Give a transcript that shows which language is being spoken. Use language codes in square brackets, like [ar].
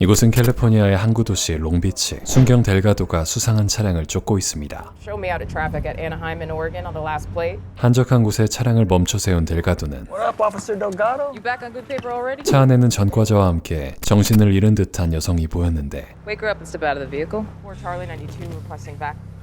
[ko] 이곳은 캘리포니아의 항구 도시 롱비치. 순경 델가도가 수상한 차량을 쫓고 있습니다. [en] Show me out of traffic at Anaheim in Oregon on the last plate. [ko] 한적한 곳에 차량을 멈춰 세운 델가도는 [en] What up, Officer Delgado? You back on good paper already? [ko] 차 안에는 전과자와 함께 정신을 잃은 듯한 여성이 보였는데 [en] Wake her up and step out of the vehicle. 4 Charlie 92 requesting back.